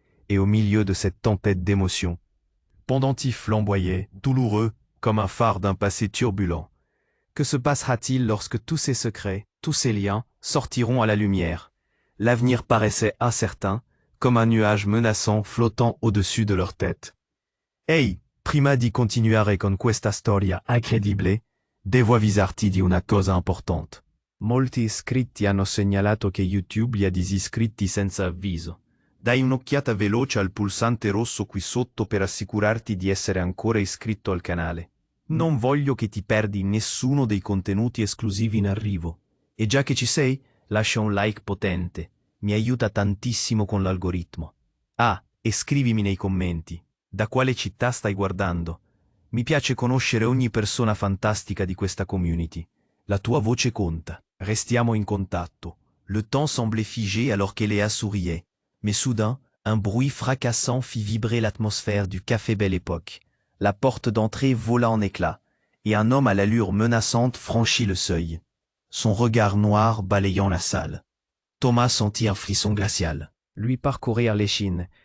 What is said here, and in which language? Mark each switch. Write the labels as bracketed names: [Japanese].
[French] Et au milieu de cette tempête d'émotions, pendentif flamboyait, douloureux, comme un phare d'un passé turbulent. Que se passera-t-il lorsque tous ces secrets, tous ces liens, sortiront à la lumière? L'avenir paraissait incertain, comme un nuage menaçant flottant au-dessus de leur tête. [Italian] Ehi, prima di continuare con questa storia incredibile, devo avvisarti di una cosa importante. Molti iscritti hanno segnalato che YouTube li ha disiscritti senza avviso. Dai un'occhiata veloce al pulsante rosso qui sotto per assicurarti di essere ancora iscritto al canale. Non voglio che ti perdi nessuno dei contenuti esclusivi in arrivo. E già che ci sei, lascia un like potente. Mi aiuta tantissimo con l'algoritmo. Ah, e scrivimi nei commenti. Da quale città stai guardando? Mi piace conoscere ogni persona fantastica di questa community. La tua voce conta. Restiamo in contatto. [French] Le temps semblait figé alors qu'Eléa souriait. Mais soudain, un bruit fracassant fit vibrer l'atmosphère du café Belle Époque. La porte d'entrée vola en éclats, et un homme à l'allure menaçante franchit le seuil. Son regard noir balayant la salle. Thomas sentit un frisson glacial lui parcourir l'échine.